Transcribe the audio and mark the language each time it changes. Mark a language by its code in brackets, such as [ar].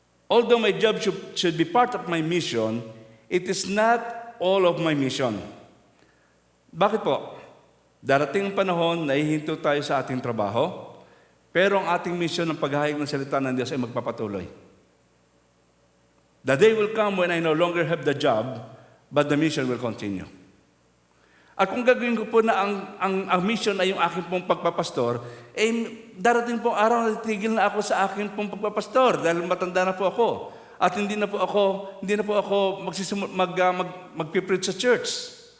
[en] Although my job should be part of my mission, it is not all of my mission. [tl] Bakit po? Darating ang panahon na hihinto tayo sa ating trabaho, pero ang ating mission ng paghahayag ng salita ng Diyos ay magpapatuloy. [en] The day will come when I no longer have the job, but the mission will continue. [tl] At kung gagawin ko po na ang mission ay yung aking pong pagpapastor, darating pong araw na titigil na ako sa aking pong pagpapastor dahil matanda na po ako. At hindi na po ako magpipreach sa church.